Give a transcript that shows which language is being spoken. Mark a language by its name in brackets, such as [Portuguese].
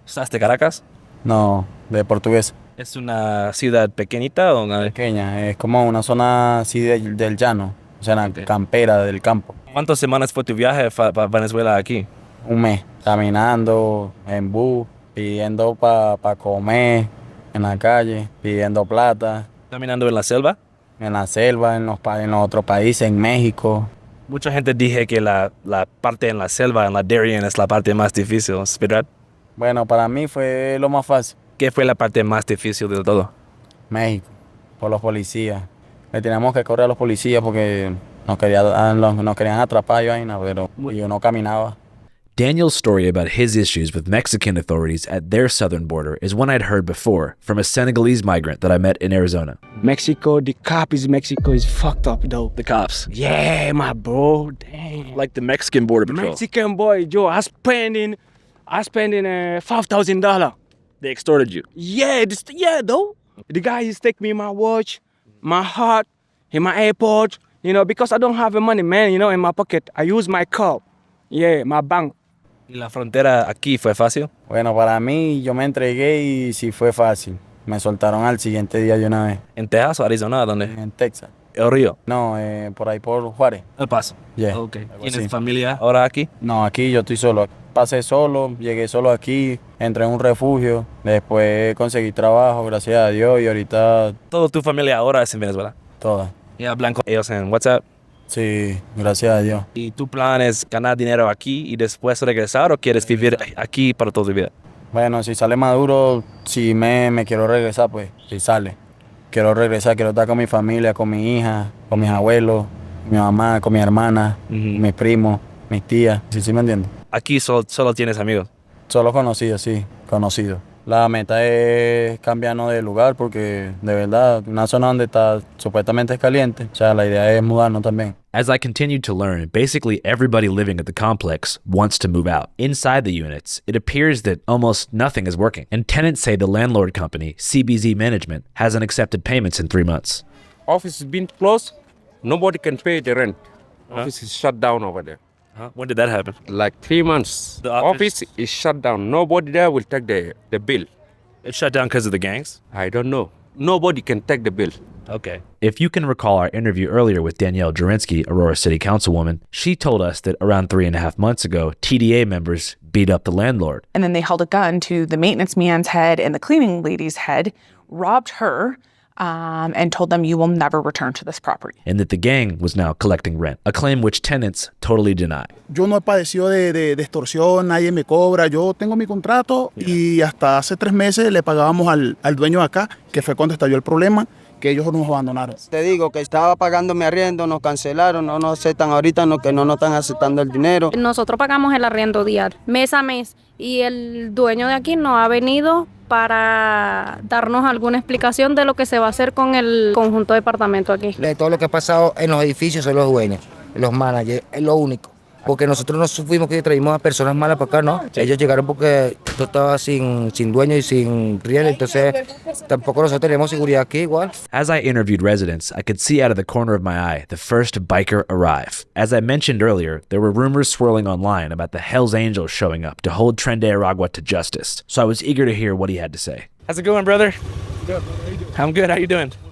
[Spanish] ¿Estás de Caracas? No, de Portuguesa. ¿Es una ciudad pequeñita o una...? Pequeña, es como una zona así del llano, o sea, una campera del campo. ¿Cuántas semanas fue tu viaje para Venezuela aquí? Un mes, caminando, en bus, pidiendo para comer, en la calle, pidiendo plata. ¿Caminando en la selva? En la selva, en los otros países, en México. Mucha gente dije que la parte en la selva, en la Darien, es la parte más difícil, ¿es verdad? Bueno, para mí fue lo más fácil. ¿Qué fue la parte más difícil de todo? México, por los policías. Le teníamos que correr a los policías porque nos querían atrapar y vaina, pero yo no caminaba. [English] Daniel's story about his issues with Mexican authorities at their southern border is one I'd heard before from a Senegalese migrant that I met in Arizona. Mexico is fucked up though. The cops? Yeah, my bro, damn. Like the Mexican border patrol? Mexican boy, Joe, I spending $5,000. They extorted you? Yeah, though. The guy just take me my watch, my heart, and my AirPods, because I don't have the money, man, in my pocket. I use my card. Yeah, my bank. [Spanish] ¿Y la frontera aquí fue fácil? Bueno, para mí, yo me entregué y sí fue fácil. Me soltaron al siguiente día de una vez. ¿En Texas o Arizona? ¿Dónde? En Texas. ¿El Río? No, por ahí por Juárez. El Paso. [English] Yeah. Okay. [Spanish] ¿Tienes familia ahora aquí? No, aquí yo estoy solo. Pasé solo, llegué solo aquí, entré en un refugio, después conseguí trabajo, gracias a Dios, y ahorita... ¿Toda tu familia ahora es en Venezuela? Toda. ¿Y hablan con ellos en WhatsApp? Sí, gracias a Dios. ¿Y tu plan es ganar dinero aquí y después regresar o quieres vivir aquí para toda tu vida? Bueno, si sale Maduro, si me quiero regresar, pues, si sale. Quiero regresar, quiero estar con mi familia, con mi hija, con mis abuelos, mi mamá, con mi hermana, mis primos, mis tías. ¿Sí me entiendes? ¿Aquí solo tienes amigos? Solo conocidos, sí, conocidos. La meta es cambiarnos de lugar porque, de verdad, una zona donde está supuestamente es caliente. O sea, la idea es mudarnos también. [English] As I continued to learn, basically everybody living at the complex wants to move out. Inside the units, it appears that almost nothing is working, and tenants say the landlord company, CBZ Management, hasn't accepted payments in 3 months. Office has been closed. Nobody can pay the rent. Office is shut down over there. When did that happen? Like 3 months. The office is shut down. Nobody there will take the bill. It's shut down because of the gangs? I don't know. Nobody can take the bill. Okay. If you can recall our interview earlier with Danielle Jurinsky, Aurora City Councilwoman, she told us that around 3.5 months ago, TDA members beat up the landlord. And then they held a gun to the maintenance man's head and the cleaning lady's head, robbed her, and told them, you will never return to this property. And that the gang was now collecting rent, a claim which tenants totally deny. [Spanish] Yo no he padecido de extorsión, nadie me cobra, yo tengo mi contrato y hasta hace 3 meses le pagábamos al dueño de acá, que fue cuando estalló el problema, que ellos nos abandonaron. Te digo que estaba pagando mi arriendo, nos cancelaron, no nos aceptan ahorita, que no nos están aceptando el dinero. Nosotros pagamos el arriendo diario, mes a mes, y el dueño de aquí no ha venido para darnos alguna explicación de lo que se va a hacer con el conjunto de departamento aquí. De todo lo que ha pasado en los edificios son los dueños, los managers, es lo único. Porque nosotros no supimos que traímos a personas malas para acá, ¿no? Ellos llegaron porque todo estaba sin dueño y sin riel, entonces tampoco nosotros tenemos seguridad aquí igual. [English] As I interviewed residents, I could see out of the corner of my eye the first biker arrive. As I mentioned earlier, there were rumors swirling online about the Hells Angels showing up to hold Tren de Aragua to justice, so I was eager to hear what he had to say. How's it going, brother? Good. How are you doing? I'm good. How you doing?